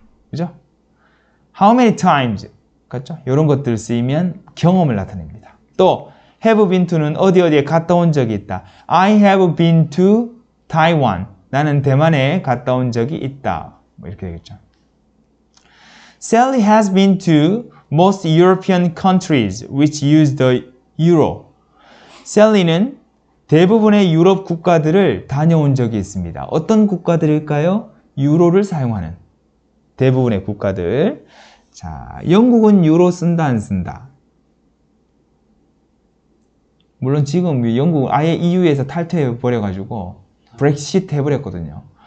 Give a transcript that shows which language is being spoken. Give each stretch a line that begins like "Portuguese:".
Korean: 그죠?
English: how many times.
Korean: 그렇죠? 이런 것들 쓰이면 경험을 나타냅니다. 또 have been to는 어디에 갔다 온 적이 있다.
English: I have been to Taiwan.
Korean: 나는 대만에 갔다 온 적이 있다. 뭐 이렇게 되겠죠.
English: Sally has been to most European countries which use the euro.
Korean: 셀리는 대부분의 유럽 국가들을 다녀온 적이 있습니다. 어떤 국가들일까요? 유로를 사용하는 대부분의 국가들. 자, 영국은 유로 쓴다 안 쓴다? 물론 지금 영국은 아예 EU에서 탈퇴해 버려가지고 브렉시트 해버렸거든요.